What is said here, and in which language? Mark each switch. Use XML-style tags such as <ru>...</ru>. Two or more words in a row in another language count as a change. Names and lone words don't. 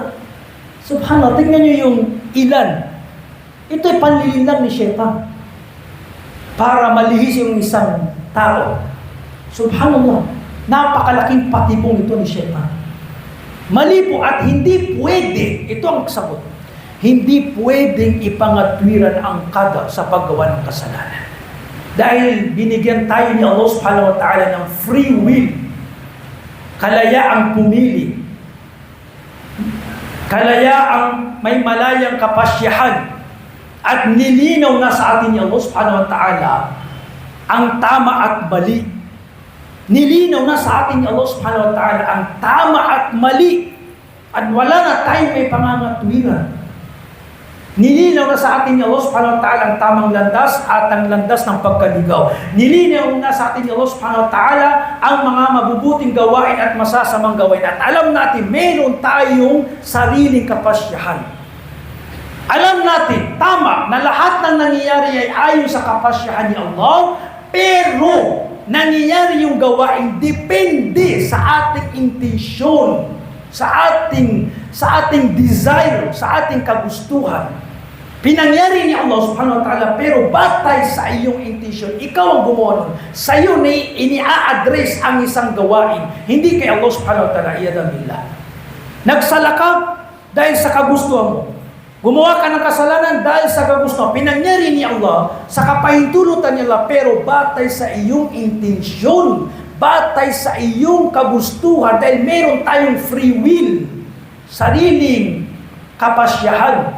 <tl>Subhanallah, tingnan niyo yung ilan. Ito ay panlilin lang ni Shaitan para malihis yung isang tao. Subhanallah, napakalaking patibong ito ni Shaitan. Mali po at hindi pwede, ito ang sagot, hindi pwedeng ipangatwiran ang qadar sa paggawa ng kasalanan. Dahil binigyan tayo ni Allah</tl> <ar>سبحانه وتعالى</ar> <tl>ng</tl> <en>free will,</en> <tl>kalayaang pumili, kalayaang may malayang kapasyahan, at nilinaw na sa atin ni Allah subhanahu wa ta'ala ang tama at mali. Nilinaw na sa atin ni Allah</tl> <ar>سبحانه وتعالى</ar> <tl>ang tama at mali, at wala na tayong may pangangatwiran. Nilinaw na sa atin ni Allah</tl> <ar>سبحانه وتعالى</ar> <tl>ang tamang landas at ang landas ng pagkaligaw. Nilinaw na sa atin ni Allah</tl> <ar>سبحانه وتعالى</ar> <tl>ang mga mabubuting gawain at masasamang gawain. At alam natin, meron tayong sariling kapasyahan. Alam natin, tama, na lahat ng nangyayari ay ayon sa kapasyahan ni Allah, pero nangyayari yung gawain depende sa ating intensyon, sa ating desire, sa ating kagustuhan. Pinangyari ni Allah</tl> <ar>سبحانه وتعالى,</ar> <tl>pero batay sa iyong intensyon, ikaw ang gumawa nun. Sa iyo na ini-address ang isang gawain, hindi kay Allah</tl> <ar>سبحانه وتعالى, عياذا بالله.</ar> <tl>Nagsala ka dahil sa kagustuhan mo. Gumawa ka ng kasalanan dahil sa kagustuhan. Pinangyari ni Allah sa kapahintulutan niya, pero batay sa iyong intensyon, batay sa iyong kagustuhan, dahil meron tayong</tl> <en>free will,</en> <tl>sariling kapasyahan.</tl>